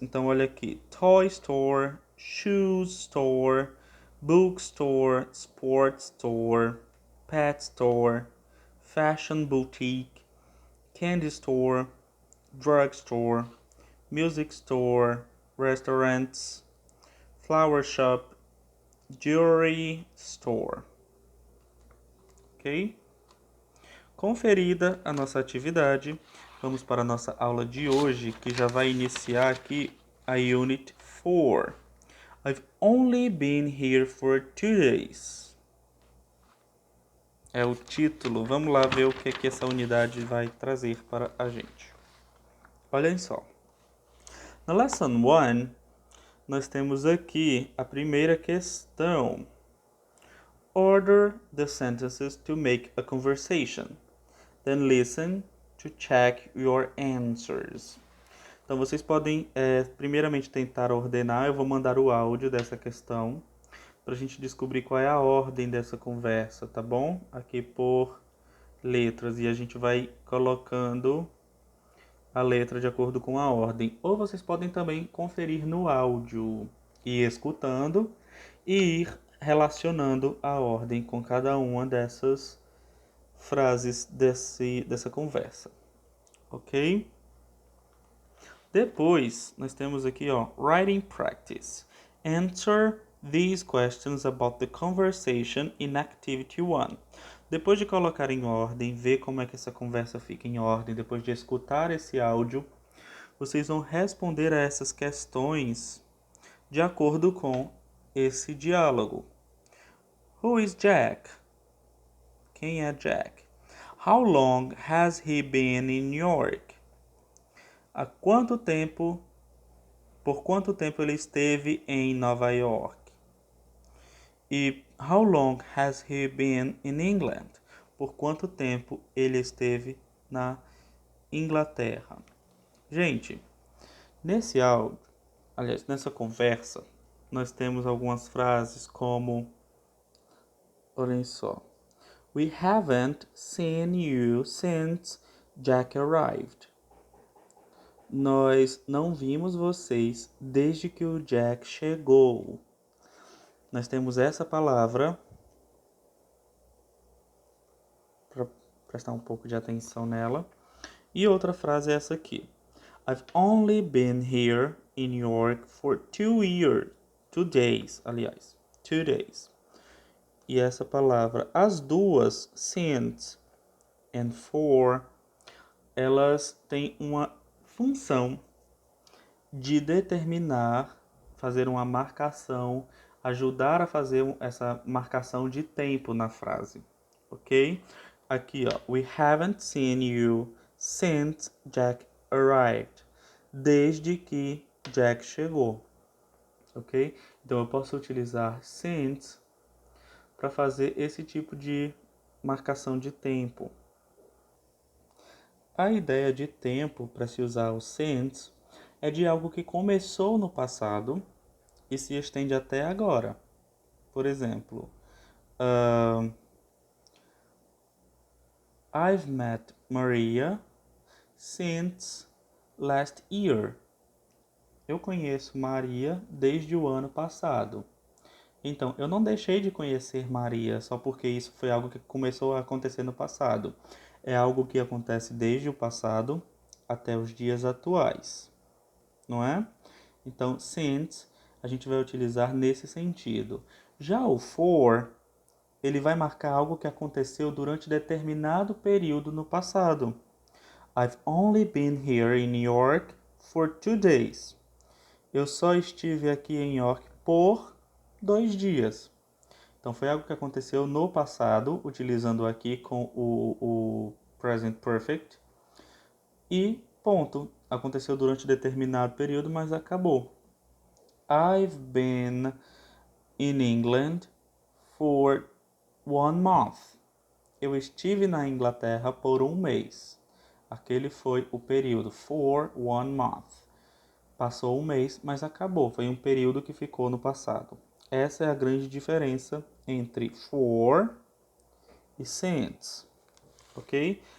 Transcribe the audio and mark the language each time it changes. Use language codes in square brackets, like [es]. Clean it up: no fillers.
[pt] Então, olha aqui: [en] Toy Store, Shoe Store, Bookstore, Sport Store, Pet Store, Fashion Boutique, Candy Store, Drug Store, Music Store, Restaurants, Flower Shop, Jewelry Store. Ok? [pt] Conferida a nossa atividade, vamos para a nossa aula de hoje, que já vai iniciar aqui a Unit 4. [en] I've only been here for 2 days. [pt] É o título. Vamos lá ver o que que essa unidade vai trazer para a gente. Olhem só. Na Lesson 1, nós temos aqui a primeira questão. [en] Order the sentences to make a conversation. Then listen to check your answers. [pt] Então, vocês podem, primeiramente, tentar ordenar. Eu vou mandar o áudio dessa questão para a gente descobrir qual é a ordem dessa conversa, tá bom? Aqui por letras. E a gente vai colocando a letra de acordo com a ordem. Ou vocês podem também conferir no áudio e escutando e ir relacionando a ordem com cada uma dessas frases dessa conversa, ok? Depois, nós temos aqui, ó, Writing Practice. [en] Answer these questions about the conversation in Activity 1. [pt] Depois de colocar em ordem, ver como é que essa conversa fica em ordem, depois de escutar esse áudio, vocês vão responder a essas questões de acordo com esse diálogo. [en] Who is Jack? [pt] Quem é Jack? [en] How long has he been in New York? [pt] Por quanto tempo ele esteve em Nova York? [en] E how long has he been in England? [pt] Por quanto tempo ele esteve na Inglaterra? Gente, nesse áudio, aliás, nessa conversa, nós temos algumas frases como, olhem só. [en] We haven't seen you since Jack arrived. [pt] Nós não vimos vocês desde que o Jack chegou. Nós temos essa palavra, para prestar um pouco de atenção nela. E outra frase é essa aqui. [en] I've only been here in New York for 2 days, aliás, 2 days. [pt] E essa palavra, as duas, since and for, elas têm uma função de determinar, fazer uma marcação, ajudar a fazer essa marcação de tempo na frase, ok? Aqui, ó, [en] we haven't seen you since Jack arrived. [pt] Desde que Jack chegou, ok? Então eu posso utilizar since para fazer esse tipo de marcação de tempo. A ideia de tempo para se usar o since é de algo que começou no passado e se estende até agora. [en] Por exemplo, I've met Maria since last year. [pt] Eu conheço Maria desde o ano passado. Então, eu não deixei de conhecer Maria só porque isso foi algo que começou a acontecer no passado. É algo que acontece desde o passado até os dias atuais, não é? Então, since a gente vai utilizar nesse sentido. Já o for, ele vai marcar algo que aconteceu durante determinado período no passado. [en] I've only been here in New York for 2 days. [pt] Eu só estive aqui em York por 2 dias. Então, foi algo que aconteceu no passado, utilizando aqui com o present perfect. E ponto. Aconteceu durante determinado período, mas acabou. [en] I've been in England for 1 month. [pt] Eu estive na Inglaterra por 1 mês. Aquele foi o período, [en] for 1 month. [pt] Passou 1 mês, mas acabou. Foi um período que ficou no passado. Essa é a grande diferença entre for e since, ok?